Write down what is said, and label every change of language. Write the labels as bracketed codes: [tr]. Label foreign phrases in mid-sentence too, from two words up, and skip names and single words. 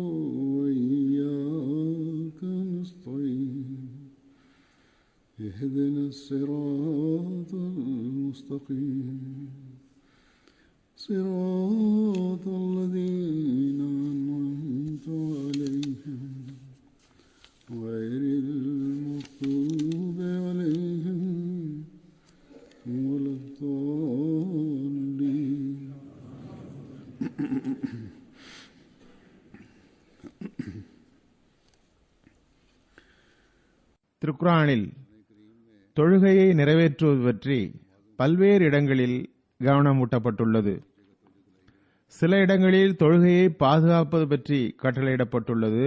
[ar] وإياك نستعين اهدنا الصراط المستقيم صراط الذين أنعمت عليهم غير المغضوب عليهم ولا الضالين. [ta] திருக்குர்ஆனில் தொழுகையை நிறைவேற்றுவது பற்றி பல்வேறு இடங்களில் கவனமூட்டப்பட்டுள்ளது. சில இடங்களில் தொழுகையை பாதுகாப்பது பற்றி கட்டளையிடப்பட்டுள்ளது.